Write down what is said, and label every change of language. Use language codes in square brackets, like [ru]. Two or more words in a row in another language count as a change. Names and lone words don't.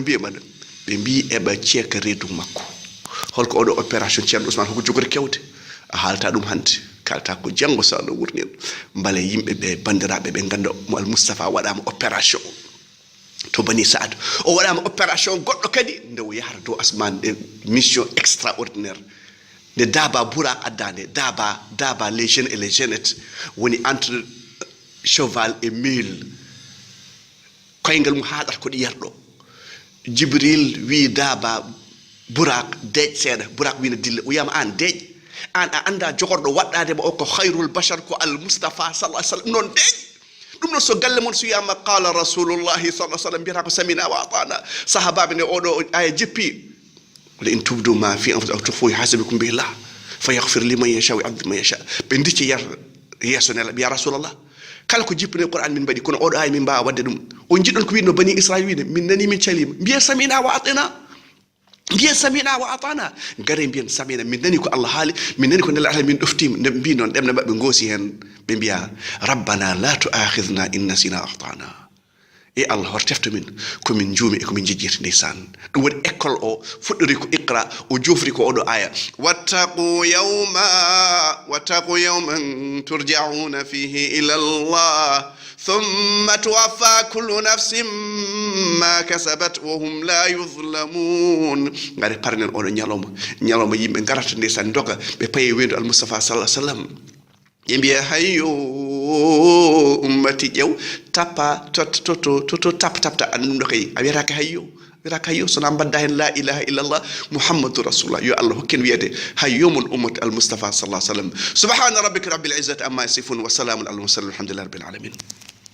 [ff] mbiyamaɗa ɓe mbi eɓa ceeka reedu makko holko oɗo opération ceerno Ousmane hoko jogori kewde a haalta ɗum hande kalta ko janggo sa no wurnin mbale yimɓe ɓe bandiraɓe ɓe ganda mo Al Moustapha waɗama opération to bani Saad o waɗama opération goɗɗo kadi nde o yahata dow asman de [fr] mission extraordinaire [ff] nde Daba Bourak addande Daba [fr] les jeunes et les jeunettes [ff] woni [fr] entre cheval et mule [ff] koyngal mum haaɗata ko ɗi yarɗo Jibril wi Daba Bourak deej seeɗa Bourak wina dilla o wiyama an deej an a anda jogorɗo waɗɗade ma o ko [ar] خير البشر [ff] ko Al Moustapha [ar] صلى الله عليه وسلم [ff] noon deej ɗum noon so galle mon so wiyama [ar] قال رسول الله صلى الله عليه وسلم [ff] mbiyata ko [ar] سمعنا وأطعنا [ff] sahabaɓe nde oɗo aya jippi [ar] ولا إن تبدوا ما في أنفسكم أو تخفوه يحاسبكم به الله فيغفر لمن يشاء ويعذب من يشاء [ff] ɓe dicci yar yeeso nela [ar] يا رسول الله [ff] kala ko jippine Qur'an min mbaɗi kono oɗo ay min mbawa wadde ɗum on jiɗɗon ko winno bani Israil wine min nani min calima mbiya [ar] سمعنا وأطعنا [ff] mbiyen [ar] سمعنا وأطعنا [ff] gare mbiyen samina min nani ko Allah haali min nani ko nela ala min ɗoftima nde mbi noon ɗemne maɓɓe goosi hen ɓe mbiya [ar] ربنا لا تؤاخذنا إن نسينا [ff] atana e Allah hortefto min komin juumi e komin jejjirti ndeysan ɗum waɗi école o fuɗɗori ko iqra o jofri ko oɗo aya wattaqu [ar] يوما ترجعون فيه إلى الله ثم توفى كل نفس ما كسبت وهم لا يظلمون [ff] ngari parnen oɗo ñalawma yimɓe garata ndeysan doga ɓe paye wendu [ar] المصطفى صلى الله عليه وسلم [ff] yimɓe hayyo ummati ƴew tappa to tapta anndum ɗo kay a wiyataka hayyo sona mbadda hen [ar] لا إله إلا الله محمد رسول الله [ff] yo Allah hokken wiyede hayyo mon [ar] أمتي المصطفى صلى الله عليه وسلم سبحان ربك رب العزة عما يصفون وسلام على المرسلين الحمد لله رب العالمين